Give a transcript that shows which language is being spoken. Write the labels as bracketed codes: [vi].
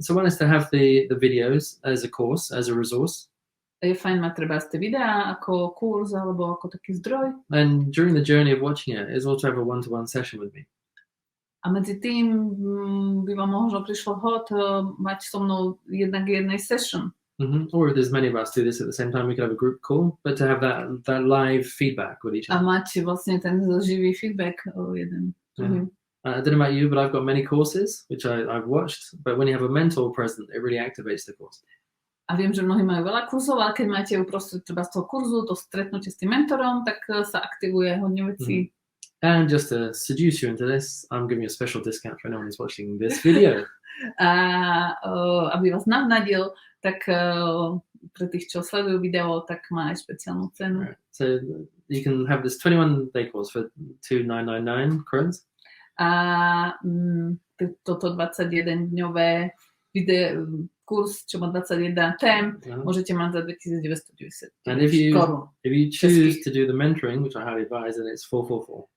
[en] So one is to have the videos as a course, as a resource. [sk] Je fajn mať treba tie videá ako kurz alebo ako taký zdroj. [en] And during the journey of watching it, is also have a one-to-one session with me. [sk] A medzi tým by vám možno prišlo vhod mať so mnou jednak jednej session. [en] Or if there's many of us do this at the same time, we could have a group call, but to have that live feedback with each other. [sk] A mať vlastne ten živý feedback jeden. [en] I don't know about you, but I've got many courses, which I've watched, but when you have a mentor present, it really activates the course. [sk] A viem, že mnohí majú veľa kurzov, ale keď máte uprostred treba z toho kurzu, to stretnutie s tým mentorom, tak sa aktivuje hodne vecí. [en] And just to seduce you into this, I'm giving you a special discount for anyone who's watching this video. [sk] A aby vás navnadil, tak pre tých, čo sledujú video, tak má aj špeciálnu cenu. [en] Right. So you can have this 21-day course for 2,999 crowns. [sk] A toto 21-dňové kurz, čo má 21 tém, môžete mať za 2,990 [en] And if you choose to do the mentoring, which I highly advise, then it's 444.